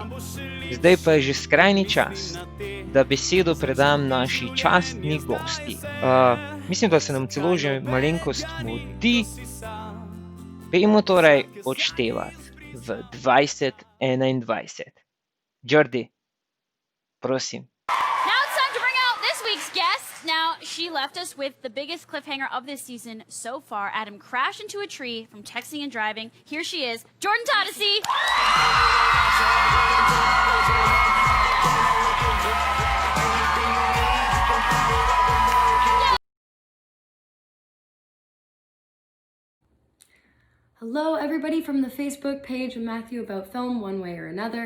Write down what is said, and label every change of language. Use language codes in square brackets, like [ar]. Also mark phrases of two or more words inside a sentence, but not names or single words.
[sl] Zdaj pa je že skrajni čas, da besedo predam naši častni gosti. Mislim, da se nam celo že malenkost mudi. Pejmo torej odštevati v 2021. Jordi, prosim. [en] Now, she left us with the biggest cliffhanger of this season so far. Adam crashed into a tree from texting and driving. Here she is, Jordan Todesy! Hello everybody from the Facebook page of Matthew About Film, one way or another.